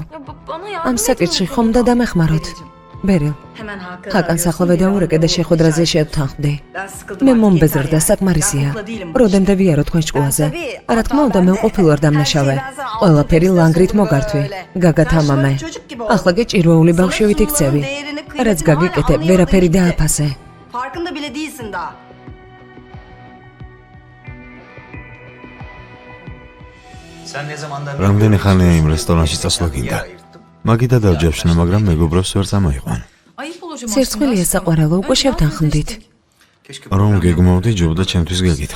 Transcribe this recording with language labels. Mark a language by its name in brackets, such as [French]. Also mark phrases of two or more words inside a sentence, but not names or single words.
[Georgian] ამ საკითხში ხომ და დამეხმაროთ. ბერილ, ხაკანს ახლა ვედაურეკე და შეხვედრაზე შევთანხმდი. მე მომბეზრდა საკმარისია. როდემდე ვიარო თქვენ ჭკუაზე. რა თქმა უნდა მე ყოფილვარ დამნაშავე. ყველაფერი ლანგრით მოგართვი. გაგა თამამე. ახლა კი ჭირვეული ბავშვივით იქცევი. რაც გაგიკეთე, ვერაფერი დააფასე. [Turkish] Farkında bile değilsin daha. [Georgian] რამდენი ხანია იმ რესტორანში წასვლა გინდა? მაგიდა დავჯავშნე, მაგრამ მეგობრებს ვერ წამოიყვან. სირცხვილია საყვარელო, უკვე შევთანხმდით. რომ გეგმავდი, ჯობდა ჩემთვის გეკითხა.